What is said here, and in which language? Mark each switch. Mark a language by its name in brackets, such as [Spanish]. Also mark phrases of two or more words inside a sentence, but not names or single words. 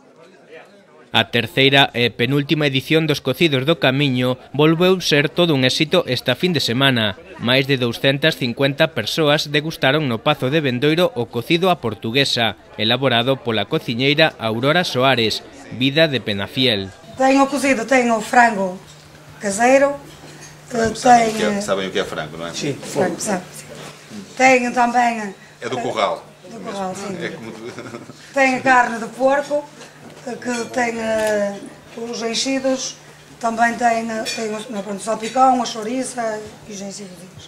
[Galician] A terceira e penúltima edición dos Cocidos do Camiño volveu ser todo un éxito esta fin de semana. Máis de 250 persoas degustaron no Pazo de Bendoiro o cocido á portuguesa, elaborado pola cociñeira Aurora Soares, vida de Penafiel. [Portuguese] Tenho o cozido, tenho o frango caseiro. Sabem o que é frango, não é? Sim, frango, sabe. Tenho também... É do curral. Do curral, sim. É como... Tenho carne de porco, que tem os enchidos, também tem o salpicão, a chouriça e os enchidos.